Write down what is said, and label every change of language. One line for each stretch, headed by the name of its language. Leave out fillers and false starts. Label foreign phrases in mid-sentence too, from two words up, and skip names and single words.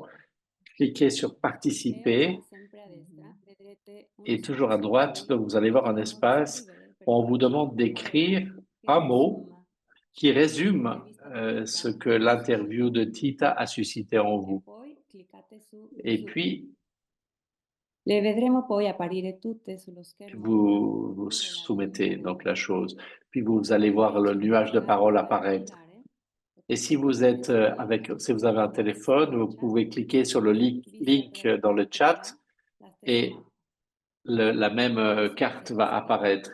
French: Cliquez sur Participer et toujours à droite, donc vous allez voir un espace où on vous demande d'écrire un mot qui résume ce que l'interview de Tita a suscité en vous. Et puis,
Italian: Le vedremo poi apparire tutte sullo schermo.
French: vous soumettez donc la chose. Puis vous allez voir le nuage de paroles apparaître. Et si vous êtes si vous avez un téléphone, vous pouvez cliquer sur le link dans le chat et la même carte va apparaître.